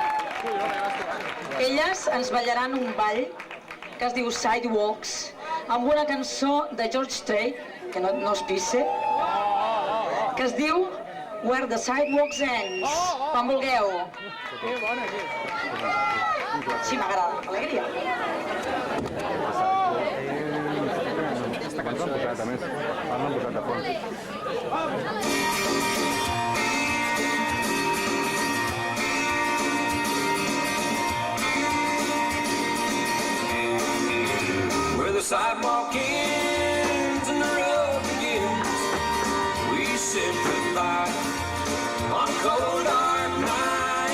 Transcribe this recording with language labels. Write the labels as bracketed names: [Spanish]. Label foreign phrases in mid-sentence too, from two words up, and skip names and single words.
[Catalan] Elles ens ballaran un ball que es diu Sidewalks, amb una cançó de George Strait, que no es pisse, que es diu Where the Sidewalks Ends. Quan vulgueu. Sí, m'agrada. Alegria. Aquesta cançó l'han posat, a més. L'han posat a fons. [English] Where the sidewalk ends and the road begins, we said goodbye on a cold dark night.